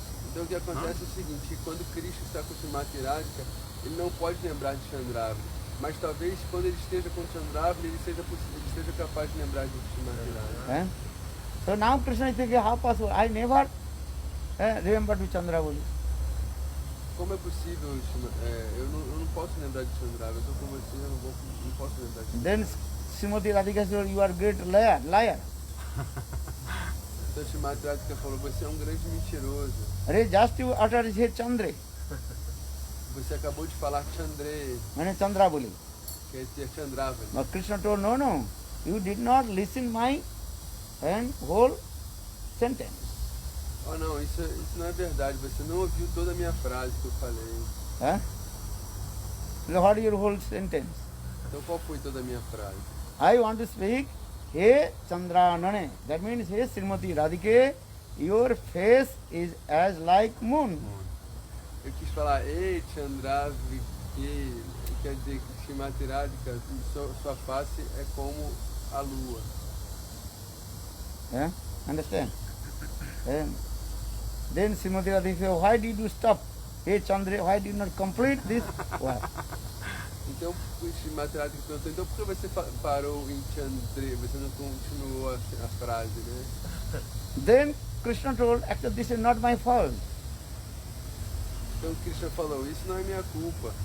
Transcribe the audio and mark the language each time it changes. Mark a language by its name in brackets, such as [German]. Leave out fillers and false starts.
[Portuguese] Então o que acontece é o seguinte, que quando Krishna está com Srimati Radhika, ele não pode lembrar de Chandravali. Mas talvez quando ele esteja com Chandravali, ele seja capaz de lembrar de Srimati Radhika. [English] So now Krishna is thinking, how possible? I never remember to Chandravali. [Portuguese] Como é possível, eu não posso lembrar de Chandravali, eu estou com você, eu não posso lembrar de Chandravali. [English] Then Srimati Radhika said, you are great liar. [Portuguese] Então Srimati Radhika falou, você é um grande mentiroso. [English] Arey, just you uttered here Chandre, [Portuguese] Você acabou de falar Chandre, [Bangla] mane Chandravali. [Portuguese] quer dizer Chandravali. [English] But Krishna told, no, you did not listen my whole sentence. [Portuguese] Oh não, isso não é verdade, você não ouviu toda a minha frase que eu falei. [English] What is your whole sentence? [Portuguese] Então qual foi toda a minha frase? [English] I want to speak, He Chandranane. That means, He Srimati Radhike, your face is as like moon. [Portuguese] Eu quis falar, ei Chandravali, quer dizer que Srimati Radhika, sua face é como a lua. [English] Understand? Then Srimati Radhika said, why did you stop? Hey Chandra, why did you not complete this? Why? [Portuguese] Então, o Srimati Radhika perguntou, então por que você parou em Chandre, você não continuou a frase, né? [English] Then Krishna told, actually this is not my fault. [Portuguese] Então Krishna falou, isso não é minha culpa.